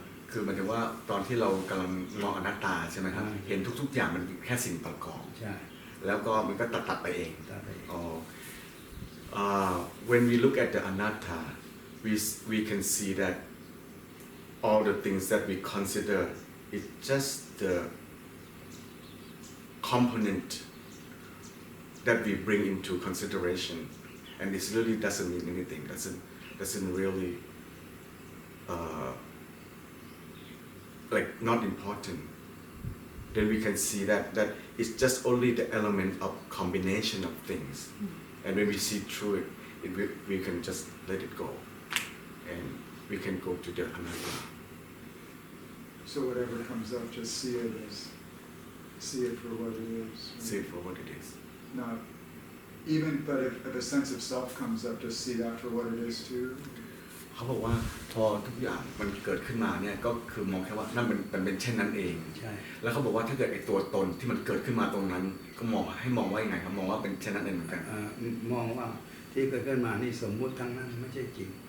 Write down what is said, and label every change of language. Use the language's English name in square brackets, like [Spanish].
[Thai] คือหมายถึงว่าตอนที่เรากำลังมองอนัตตาใช่ไหมครับเห็นทุกๆอย่างมันแค่สิ่งประกอบ ใช่ แล้วก็มันก็ตัดไปเอง ตัดไปเอง [English] อ๋อwhen we look at the anatta we can see that all the things that we consider is just the component that we bring into consideration and it really doesn't mean anything doesn't really like not important then we can see that it's just only the element of combination of things and when we see through it we can just let it go and we can go to the anatta. So whatever comes up, just see it for what it is. Right? See it for what it is. Not even, but if a sense of self comes up, just see that for what it is too. [Thai] เขาบอกว่าพอทุกอย่างมันเกิดขึ้นมาเนี่ยก็คือมองแค่ว่านั่นมันเป็นเช่นนั้นเอง ใช่ แล้วเขาบอกว่าถ้าเกิดไอ้ตัวตนที่มันเกิดขึ้นมาตรงนั้นก็มองว่ายังไงครับมองว่าเป็นเช่นนั้นเองเหมือนกัน มองว่าที่เกิดขึ้นมานี่สมมุติทั้งนั้นไม่ใช่จริง